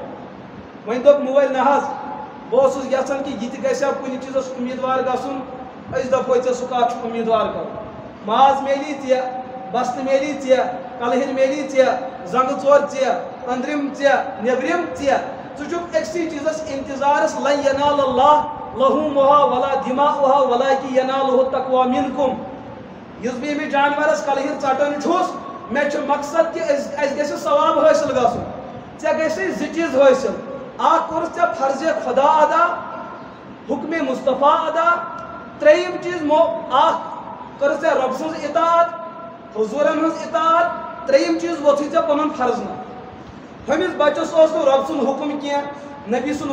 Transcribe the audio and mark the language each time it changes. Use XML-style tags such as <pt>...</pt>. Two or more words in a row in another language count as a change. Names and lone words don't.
<ks>ون دپ مول نہ حظ بہٕ اوسُس یژھان کہ یہ تہ گژھِ ہا کُنہِ چیٖزس امیٖدوار گژھُن أسۍ دپو ژےٚ سُہ کتھ چھُ امیٖدوار کرُن ماز میلی ژےٚ بستہٕ میلی ژےٚ کلہِر میلی ژےٚ زنگہٕ ژور ژےٚ أنٛدرِم ژےٚ نیٚبرِم ژےٚ ژٕ چھُکھ أکسٕے چیٖزس انتظارس</ks> <ar>لن ینال اللہ لحومها ولا دماؤها ولكن يناله التقوى منكم</ar> <ks>یُس بہٕ ییٚمِس جانورس کلہِر ژٹان چھُس مےٚ چھُ مقصد کہ اَسہِ گژھِ ثواب حٲصِل گژھُن ژےٚ گژھِ زٕ چیٖز حٲصِل اکھ کوٚرُتھ ژےٚ فرضِ خدا ادا حکمِ مصطفیٰ ادا ترٛیٚیِم چیٖز اکھ کٔرٕتھ ژےٚ رۄب سٕنٛز اطاعت حضوٗرن ہٕنٛز اطاعت ترٛیٚیِم چیٖز ووتھُے ژےٚ پنُن فرض نہ ہُمِس بچس اوس نہٕ رۄب سُنٛد حکم کینٛہہ نبی سُنٛد</ks>